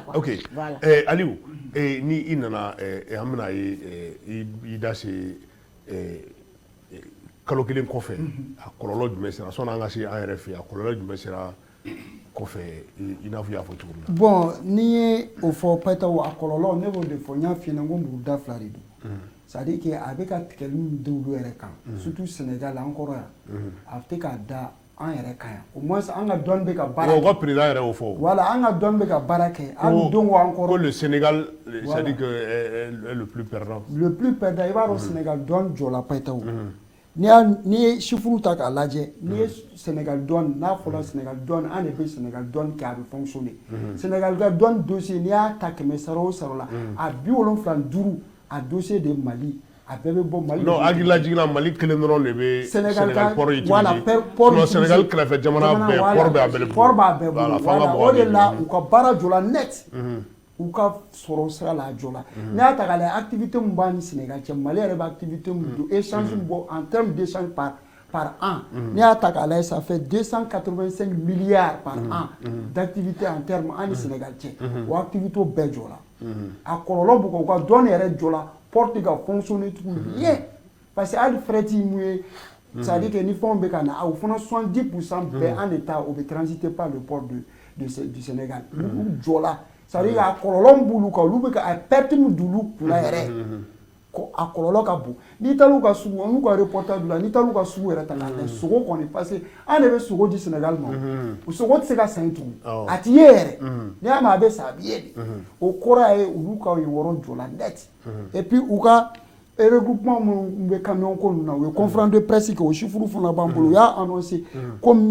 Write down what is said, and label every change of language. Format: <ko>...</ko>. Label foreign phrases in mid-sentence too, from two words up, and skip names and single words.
<bm>ok Aliyu ni i nana an bɛna ye i da se kalo kelen kɔfɛ a kɔlɔlɔ jumɛn sera sɔnni an ka se an yɛrɛ fɛ a kɔlɔlɔ jumɛn sera kɔfɛ i n'a fɔ i y'a fɔ cogo min na bon n'i ye o fɔ Pɛtaw a kɔlɔlɔ ne b'o de fɔ n y'a f'i ɲɛna ko muruda 2 de don</bm> <fr>c'est à dire que</fr> <bm>a bɛ ka tigɛli min d'olu yɛrɛ kan surtout Sénégal an kɔrɔ yan a tɛ ka da an yɛrɛ kan yan</bm> <fr>au moins</fr> <bm>an ka dɔnni bɛ ka baara kɛ o ka président yɛrɛ y'o fɔ voilà an ka dɔnni bɛ ka baara kɛ hali don an kɔrɔ ko</bm> <fr>le Sénégal c'est à dire que le plus perdant</fr> <bm>i b'a dɔn Sénégal dɔnni jɔla Pɛtaw n'i ye chiffres ta k'a lajɛ n'i ye Sénégal dɔnni n'a fɔra Sénégal dɔnni an de bɛ Sénégal dɔnni kɛ a bɛ fonctionner Sénégal ka dɔnni dossier n'i y'a ta 100 sara o sara la a 75 a</bm> <fr>dossier de Mali</fr> <bm>a bɛɛ bɛ bɔ Mali non hakilila jiginna Mali kelen dɔrɔn de bɛ Sénégal</bm> <fr>port utiliser voilà port</fr> <bm>Sénégal kɛrɛfɛ jamana bɛɛ port b'a bɛɛ bolo voilà o de la u ka baara jɔla net u ka sɔrɔ sira la a jɔla n'i y'a ta k'a lajɛ activité min b'a ni Sénégal cɛ Mali yɛrɛ bɛ activité min don échange min bɔ</bm> <fr>en termes d'échange par an</fr> <bm>n'i y'a ta k'a lajɛ</bm> <fr>ça fait 285 milliards par an d'activité en termes</fr> <bm>an ni Sénégal cɛ o activité bɛɛ jɔla a kɔlɔlɔ b'u kan u ka dɔnni yɛrɛ jɔla porte ka fonctionner tuguni</bm> <fr>bien parce que</fr> <bm>hali fret mun ye</bm> <fr>c'est à dire que</fr> <bm>ni fɛnw bɛ ka na o fana 70% bɛɛ an de ta o bɛ</bm> <fr>transiter par le port du Sénégal</fr> <bm>u jɔla</bm> <fr>c'est à dire</fr> <bm>a kɔlɔlɔ min b'olu kan olu bɛ ka a perte min d'olu kunna yɛrɛ ko a kɔlɔlɔ ka bon n'i taar'u ka sugu an n'u ka reportage la n'i taar'u ka sugu yɛrɛ ta k'a lajɛ sogo kɔni</bm> <fr>parce que</fr> <bm>an de bɛ sogo di Sénégal ma o sogo tɛ se ka san yen tugun a ti ye yɛrɛ n'i y'a mɛn a bɛ san a bɛ ye de o kɔrɔ ye olu ka yen yɔrɔ jɔla net</bm> <fr>et puis</fr> <bm>u ka regroupement minnu bɛ camion ko ninnu na u ye</bm> <fr>conférence de presse</fr> <bm>kɛ o chiffre fana b'an bolo u y'a annoncé ko</bm>